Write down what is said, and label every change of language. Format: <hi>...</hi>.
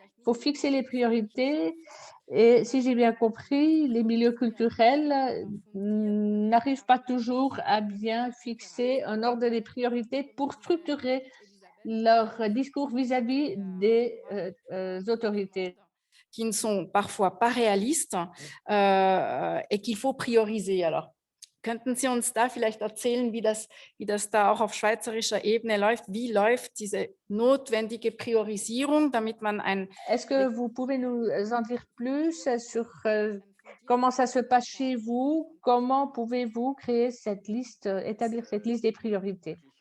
<fr>Il faut fixer les priorités. Et si j'ai bien compris, les milieux culturels n'arrivent pas toujours à bien fixer un ordre des priorités pour structurer leur discours vis-à-vis des autorités. Qui ne sont parfois pas réalistes et qu'il faut</fr> <de>priorisieren. Alors, könnten Sie uns da vielleicht erzählen, wie das da auch auf schweizerischer Ebene läuft? Wie läuft diese notwendige Priorisierung, damit man ein...</de> <fr>Est-ce que vous pouvez nous en dire plus sur comment ça se passe chez vous? Comment pouvez-vous créer cette liste, établir cette liste des priorités?</fr>